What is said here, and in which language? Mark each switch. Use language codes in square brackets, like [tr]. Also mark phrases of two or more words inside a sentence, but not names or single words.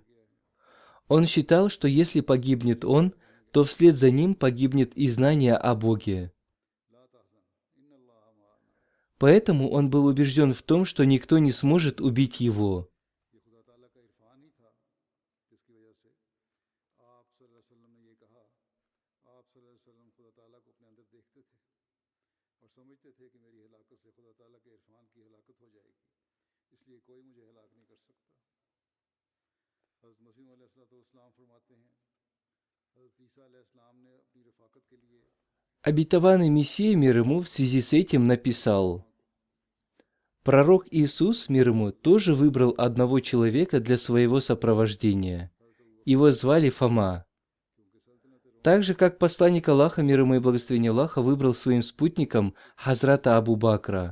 [ru] Он считал, что если погибнет он, то вслед за ним погибнет и знание о Боге. Поэтому он был убежден в том, что никто не сможет убить его. [ur] आप [ar] صلى الله عليه وسلم [ur] خدا تعالیٰ کو اپنے اندر دیکھتے تھے اور سمجھتے تھے کہ میری ہلاکت سے خدا تعالیٰ کے عرفان کی ہلاکت ہو جائے گی، اس لیے کوئی مجھے ہلاک نہیں کر سکتا. حضرت مسیح علیہ السلام فرماتے ہیں، حضرت عیسیٰ علیہ السلام نے اپنی رفاقت کے لیے [ru] Обетованный Мессия, мир ему, в связи с этим написал: «Пророк Иисус, мир ему, тоже выбрал одного человека для своего сопровождения. Его звали Фома. Так же, как посланник Аллаха, мир ему и благословение Аллаха, выбрал своим спутником Хазрата Абу Бакра.